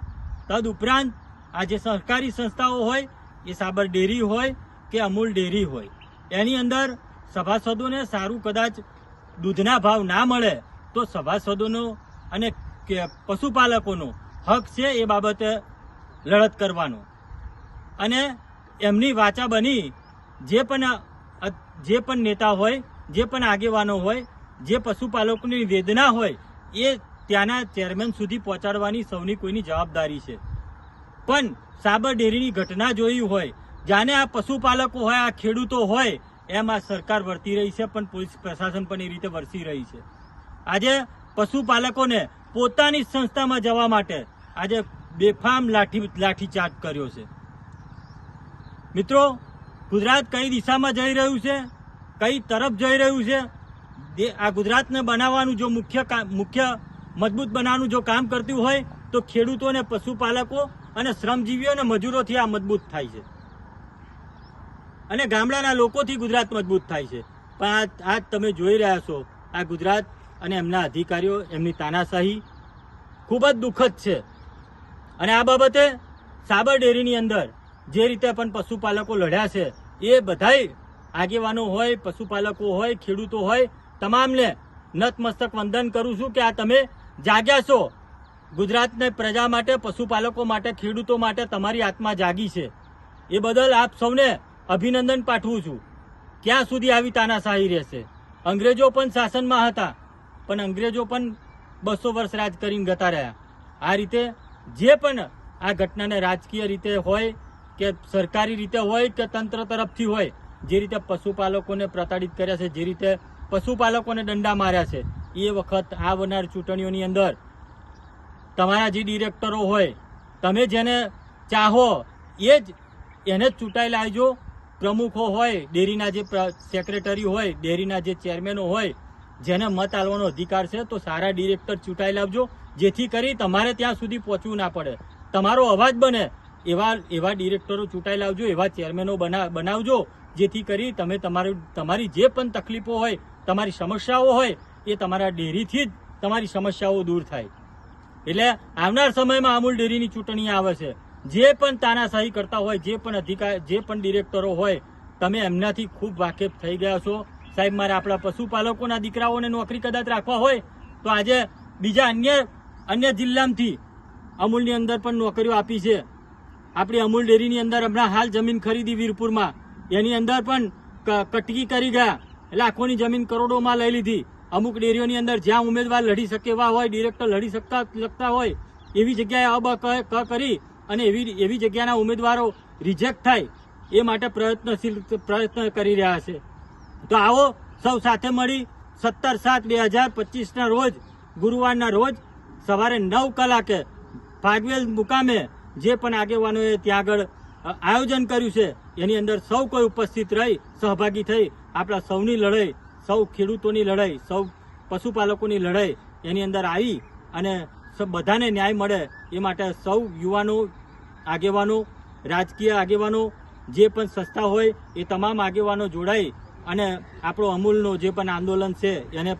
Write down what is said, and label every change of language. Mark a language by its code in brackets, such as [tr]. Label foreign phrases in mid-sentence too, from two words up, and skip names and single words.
[gu] તદુપરાંત આજ સહકારી સંસ્થાઓ હોય, એ સાબર ડેરી હોય કે અમૂલ ડેરી હોય, એની અંદર સભાસદોને સારુ કદાચ દૂધના ભાવ ના મળે તો સભાસદોનો અને પશુપાલકોનો હક છે એ બાબતે લડત કરવાનો। અને એમની વાચા બની જે પણ નેતા હોય, જે પણ આગેવાનો હોય, જે પશુપાલકોની વેદના હોય એ ત્યાંના ચેરમેન સુધી પહોંચાડવાની સૌની કોઈની જવાબદારી છે। પણ સાબર ડેરીની ઘટના જોઈ હોય, જાણે આ પશુપાલકો હોય, આ ખેડૂતો હોય, એમ આ સરકાર વર્તી રહી છે, પણ પોલીસ પ્રશાસન પણ એ રીતે વર્તી રહી છે। આજે પશુપાલકોને પોતાની સંસ્થામાં જવા માટે આજે બેફામ લાઠીચાર્જ કર્યો છે। મિત્રો, ગુજરાત કઈ દિશામાં જઈ રહ્યું છે, કઈ તરફ જઈ રહ્યું છે। આ ગુજરાતને બનાવવાનું જો મુખ્ય મજબૂત બનાવવાનું જો કામ કરતી હોય તો ખેડૂતો ને પશુપાલકો અને શ્રમજીવીઓ ને મજૂરોથી આ મજબૂત થાય છે અને ગામડાના લોકોથી ગુજરાત મજબૂત થાય છે। પણ આજ તમે જોઈ રહ્યા છો આ ગુજરાત અને એમના અધિકારીઓ એમની તાનાશાહી ખૂબ જ દુઃખદ છે। અને આ બાબતે સાબર ડેરીની અંદર જે રીતે પણ પશુપાલકો લડ્યા છે એ બધાય આગેવાનો હોય, પશુપાલકો હોય, ખેડૂતો હોય, તમામને નતમસ્તક વંદન કરું છું કે આ તમે જાગ્યા છો। ગુજરાતને પ્રજા માટે, પશુપાલકો માટે, ખેડૂતો માટે તમારી આત્મા જાગી છે। એ બદલ આપ સૌને અભિનંદન પાઠવું છું। ક્યાં સુધી આવી તાનાશાહી રહેશે? અંગ્રેજો પણ શાસનમાં હતા, પણ અંગ્રેજો પણ 200 વર્ષ રાજ કરીને ગતા રહ્યા। આ રીતે જે પણ આ ઘટનાને રાજકીય રીતે હોય કે સરકારી રીતે હોય કે તંત્ર તરફથી હોય, જે રીતે પશુપાલકોને પ્રતાડિત કર્યા છે, જે રીતે પશુપાલકોને દંડા માર્યા છે, એ વખત આવનાર ચૂંટણીઓની અંદર તમારા જે ડિરેક્ટરો હોય, તમે જેને ચાહો એ જ એને ચૂંટાઈ લાવજો। પ્રમુખો હોય, ડેરીના જે સેક્રેટરી હોય, ડેરીના જે ચેરમેનો હોય, જેને મત આલવાનો અધિકાર છે તો સારા ડિરેક્ટર ચૂંટાઈ લાવજો, જેથી કરી તમારે ત્યાં સુધી પહોંચવું ના પડે, તમારો અવાજ બને એવા ડિરેક્ટરો ચૂંટાઈ લાવજો, એવા ચેરમેનો બનાવજો, જેથી કરી તમે તમારી જે પણ તકલીફો હોય, તમારી સમસ્યાઓ હોય એ તમારા ડેરીથી જ તમારી સમસ્યાઓ દૂર થાય। એટલે આવનાર સમયમાં અમૂલ ડેરીની ચૂંટણી આવે છે, જે પણ તાનાશાહી કરતા હોય, જે પણ અધિકારી, જે પણ ડિરેક્ટરો હોય, તમે એમનાથી ખૂબ વાકેફ થઈ ગયા છો। સાહેબ, મારે આપણા પશુપાલકોના દીકરાઓને નોકરી કદાચ રાખવા હોય તો આજે બીજા અન્ય જિલ્લામાંથી અમૂલની અંદર પણ નોકરીઓ આપી છે। આપણી અમૂલ ડેરીની અંદર હમણાં હાલ જમીન ખરીદી વીરપુરમાં, એની અંદર પણ કટકી કરી ગયા, લાખોની જમીન કરોડોમાં લઈ લીધી। અમુક ડેરીઓની અંદર જ્યાં ઉમેદવાર લડી શકે એવા હોય, ડિરેક્ટર લડી સકતા હોય, એવી જગ્યાએ અબ ક કરી અને એવી જગ્યાના ઉમેદવારો રિજેક્ટ થાય એ માટે પ્રયત્ન કરી રહ્યા છે। તો આવો સૌ સાથે મળી 17/7/2025 ના રોજ ગુરુવારના રોજ સવારે 9 કલાકે ફાગવેલ મુકામે જે પણ આગેવાનોએ ત્યાં આગળ આયોજન કર્યું છે એની અંદર સૌ કોઈ ઉપસ્થિત રહી સહભાગી થઈ આપણા સૌની લડાઈ, સૌ ખેડૂતોની લડાઈ, સૌ પશુપાલકોની લડાઈ એની અંદર આઈ અને બધાને ન્યાય મળે એ માટે સૌ યુવાનો, આગેવાનો, રાજકીય આગેવાનો, જે પણ સંસ્થા હોય એ તમામ આગેવાનો જોડાઈ અને આપણો અમૂલનો જે પણ આંદોલન છે એને